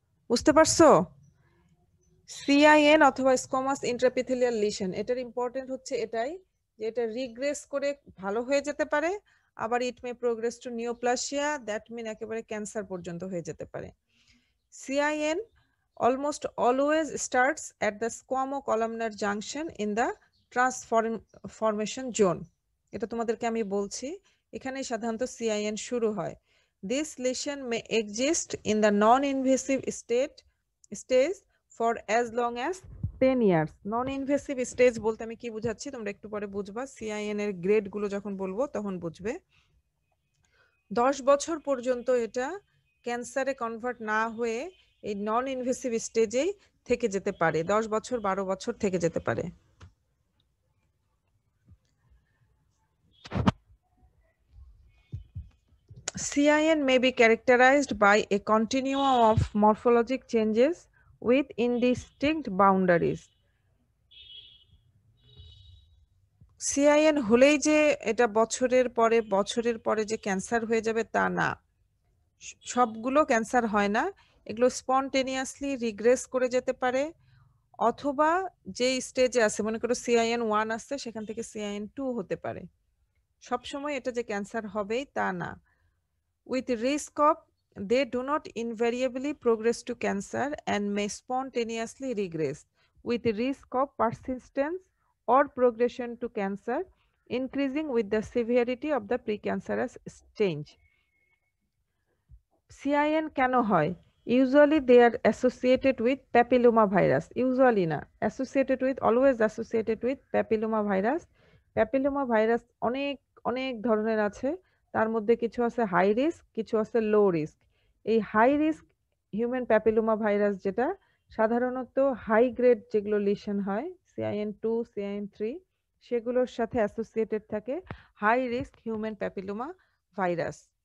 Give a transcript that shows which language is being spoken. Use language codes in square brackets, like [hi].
[bn] বুঝতে পারছো? CIN অথবা স্কোয়ামাস ইন্ট্রাপিথেলিয়াল লিশন, এটার ইম্পর্টেন্ট হচ্ছে এটাই যে এটা রিগ্রেস করে ভালো হয়ে যেতে পারে, আবার [en] it may progress to neoplasia, that mean [bn] একেবারে ক্যান্সার পর্যন্ত হয়ে যেতে পারে। [en] CIN almost always starts at the squamo-columnar junction in the transformation zone. [bn] এটা তোমাদেরকে আমি বলছি, এখানে সাধারণত CIN শুরু হয়। [en] This lesion may exist in the non-invasive stage for as long as 10 years. [bn] Non-invasive stage বলতে আমি কি বুঝাচ্ছি তোমরা একটু পরে বুঝবা, CIN এর গ্রেড গুলো যখন বলবো তখন বুঝবে। 10 বছর পর্যন্ত এটা ক্যান্সারে কনভার্ট না হয়ে এই নন ইনভেসিভ স্টেজেই থেকে যেতে পারে, 10 বছর 12 বছর থেকে যেতে পারে। [en] CIN may be characterized by a continuum of morphologic changes with indistinct boundaries. [bn] CIN হলেই যে এটা বছরের পরে যে ক্যান্সার হয়ে যাবে তা না, সবগুলো ক্যান্সার হয় না, এগুলো স্পন্টেনিয়াসলি রিগ্রেস করে যেতে পারে, অথবা যে স্টেজে আছে, মনে করো CIN 1 আসছে, সেখান থেকে CIN 2 হতে পারে। সবসময় এটা যে ক্যান্সার হবেই তা না। [en] With risk of, they do not invariably progress to cancer and may spontaneously regress. With risk of persistence or progression to cancer increasing with the severity of the precancerous stage. CIN [bn] কেন হয়? [en] Usually they are associated with papilloma virus. Usually [bn] না, [en] associated with, always associated with papilloma virus. [bn] Papilloma virus অনেক ধরনের আছে, তার মধ্যে কিছু আছে হাই রিস্ক, কিছু আছে লো রিস্ক। এই high risk human papilloma virus যেটা সাধারণত হাই গ্রেড যেগুলো লিশন হয় CIN 2, CIN 3, সেগুলোর সাথে অ্যাসোসিয়েটেড থাকে high risk human papilloma virus.